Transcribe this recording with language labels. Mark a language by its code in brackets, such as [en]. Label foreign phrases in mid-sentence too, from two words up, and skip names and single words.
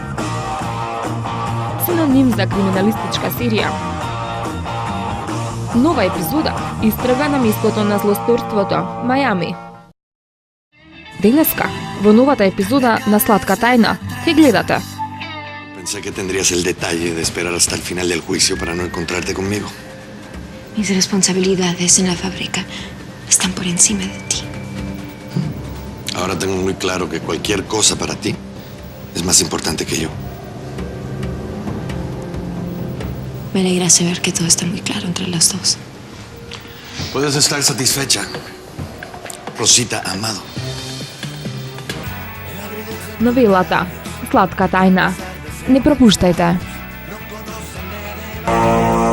[mk] Синоним за криминалистичка серија. Нова епизода истрага на местото на злосторството, Мајами. Денеска, во новата епизода на Сладка тајна, ќе гледате. [es] Pensé que tendrías el detalle de esperar hasta el final del juicio para no encontrarte conmigo. Mis responsabilidades en la fábrica están por encima de ti. Ahora tengo muy claro que cualquier cosa para ti es más importante que yo. Me alegra saber que todo está muy claro entre las dos. Puedes estar satisfecha, Rosita Amado. [mk] Новелата Сладка тајна. Не пропуштајте.